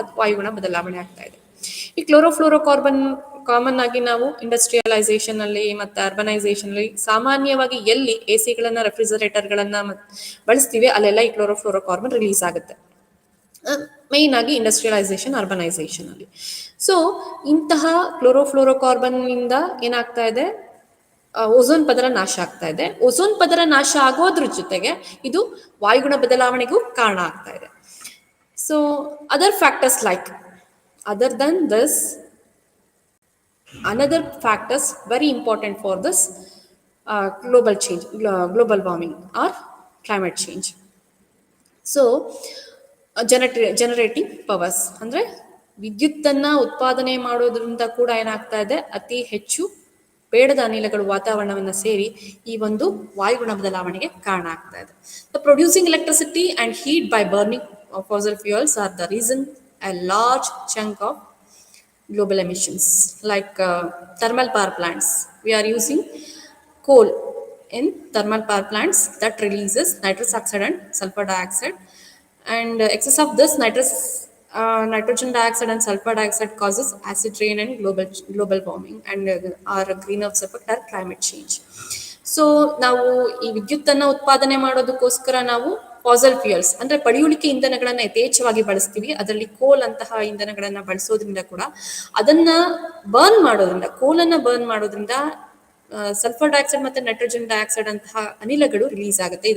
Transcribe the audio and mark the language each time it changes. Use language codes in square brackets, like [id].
[kn] ವಾಯುಗುಣ ಬದಲಾವಣೆ ಆಗ್ತಾ ಇದೆ. ಈ ಕ್ಲೋರೋಫ್ಲೋರೋಕಾರ್ಬನ್ ಕಾಮನ್ ಆಗಿ ನಾವು ಇಂಡಸ್ಟ್ರಿಯಲೈಸೇಷನ್ ಅಲ್ಲಿ ಮತ್ತು ಅರ್ಬನೈಸೇಷನ್ ಅಲ್ಲಿ ಸಾಮಾನ್ಯವಾಗಿ ಎಲ್ಲಿ ಎಸಿಗಳನ್ನ, ರೆಫ್ರಿಜರೇಟರ್ಗಳನ್ನ ಬಳಸ್ತೀವಿ ಅಲ್ಲೆಲ್ಲ ಈ ಕ್ಲೋರೋಫ್ಲೋರೋಕಾರ್ಬನ್ ರಿಲೀಸ್ ಆಗುತ್ತೆ, ಮೇಯ್ನ್ ಆಗಿ ಇಂಡಸ್ಟ್ರಿಯಲೈಸೇಷನ್, ಅರ್ಬನೈಸೇಷನ್ ಅಲ್ಲಿ. ಸೊ ಇಂತಹ ಕ್ಲೋರೋಫ್ಲೋರೋಕಾರ್ಬನ್ ಇಂದ ಏನಾಗ್ತಾ ಇದೆ? ಓಝೋನ್ ಪದರ ನಾಶ ಆಗ್ತಾ ಇದೆ. ಓಝೋನ್ ಪದರ ನಾಶ ಆಗೋದ್ರ ಜೊತೆಗೆ ಇದು ವಾಯುಗುಣ ಬದಲಾವಣೆಗೂ ಕಾರಣ ಆಗ್ತಾ ಇದೆ. [en] So other than this, another factors very important for this global warming or climate change. So generating powers [kn] ಅಂದರೆ ವಿದ್ಯುತ್ತನ್ನು ಉತ್ಪಾದನೆ ಮಾಡೋದ್ರಿಂದ ಕೂಡ ಏನಾಗ್ತಾ ಇದೆ? ಅತಿ ಹೆಚ್ಚು ಬೇಡದ ಅನಿಲಗಳು ವಾತಾವರಣವನ್ನು ಸೇರಿ ಈ ಒಂದು ವಾಯುಗುಣ ಬದಲಾವಣೆಗೆ ಕಾರಣ ಆಗ್ತಾ ಇದೆ. [en] The producing electricity and heat by burning fossil fuels are the reason a large chunk of global emissions, like thermal power plants. We are using coal in thermal power plants that releases nitrous oxide and sulfur dioxide, and excess of this nitrogen dioxide and sulfur dioxide causes acid rain and global warming, and our greenhouse effect or climate change. [kn] So ನಾವು ಈ ವಿದ್ಯುತ್ತನ್ನು ಉತ್ಪಾದನೆ ಮಾಡೋದಕ್ಕೋಸ್ಕರ ನಾವು fossil fuels ಅಂದ್ರೆ ಪಳೆಯುಳಿಕೆ ಇಂಧನಗಳನ್ನ ಯಥೇಚ್ಛವಾಗಿ ಬಳಸ್ತೀವಿ. ಅದರಲ್ಲಿ ಕೋಲ್ ಅಂತಹ ಇಂಧನಗಳನ್ನ ಬಳಸೋದ್ರಿಂದ ಕೂಡ ಅದನ್ನ ಬರ್ನ್ ಮಾಡೋದ್ರಿಂದ, ಕೋಲನ್ನ ಬರ್ನ್ ಮಾಡೋದ್ರಿಂದ ಸಲ್ಫರ್ ಡೈಆಕ್ಸೈಡ್ ಮತ್ತೆ ನೈಟ್ರೋಜನ್ ಡೈಆಕ್ಸೈಡ್ ಅಂತಹ ಅನಿಲಗಳು ರಿಲೀಸ್ ಆಗುತ್ತೆ.